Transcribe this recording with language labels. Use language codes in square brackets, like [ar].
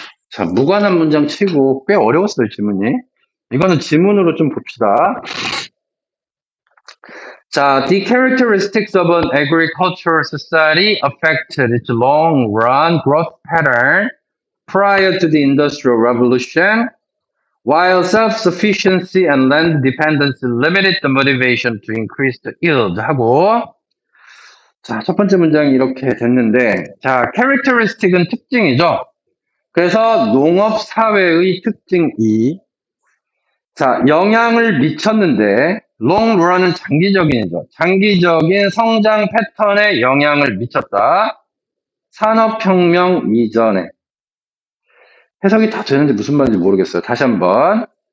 [ko] 자, 무관한 문장 치고 꽤 어려웠어요, 지문이. 이거는 지문으로 좀 봅시다. [en] 자, the characteristics of an agricultural society affected its long-run growth pattern prior to the Industrial Revolution, while self-sufficiency and land dependency limited the motivation to increase the yield [ko] 하고 자, 첫 번째 문장이 이렇게 됐는데 자, characteristic은 특징이죠. 그래서 농업 사회의 특징 2. 자, 영향을 미쳤는데 long run은 장기적인이죠. 장기적인 성장 패턴에 영향을 미쳤다. 산업혁명 이전에. 해석이 다 되는지 무슨 말인지 모르겠어요. 다시 한번.